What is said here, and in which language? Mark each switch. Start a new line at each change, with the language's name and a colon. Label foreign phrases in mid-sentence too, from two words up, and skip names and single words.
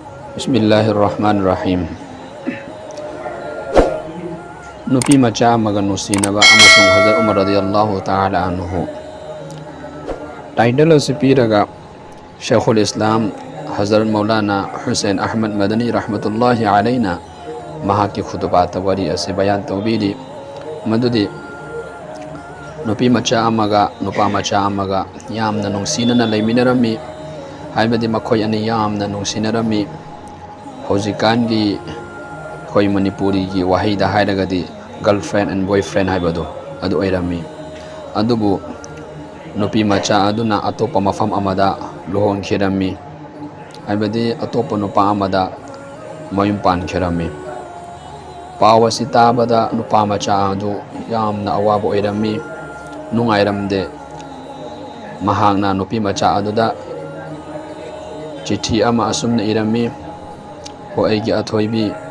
Arabic: بسم الله الرحمن الرحيم.
Manipuri: Nupi macha amaga nusinaba amasung Hazrat Umar
Arabic: رضي الله تعالى عنه.
Manipuri: Title si piraga Shaykhul Islam Hazrat Maulana Hussein Ahmad Madani
Arabic: رحمة الله علينا
Manipuri: mahaki khutbata wari ase bayan tawbili madudi nupi macha amaga nupa macha amaga yamna nungsinana layminarami haibadi makoy ani yamna nungsinarami Haujikangi koi Manipuri gi wahida hairagadi
English: girlfriend and boyfriend
Manipuri: haibado adu oirami adubu nupi macha aduna atopa mafam amada lohon khirami haibadi atopa nupa amada mayum pan khirami pawasi tabada nupa macha adu yamna awabo oirami nungairamde mahangna nupi macha aduda chithi ama asumna irami ho aigi athoibi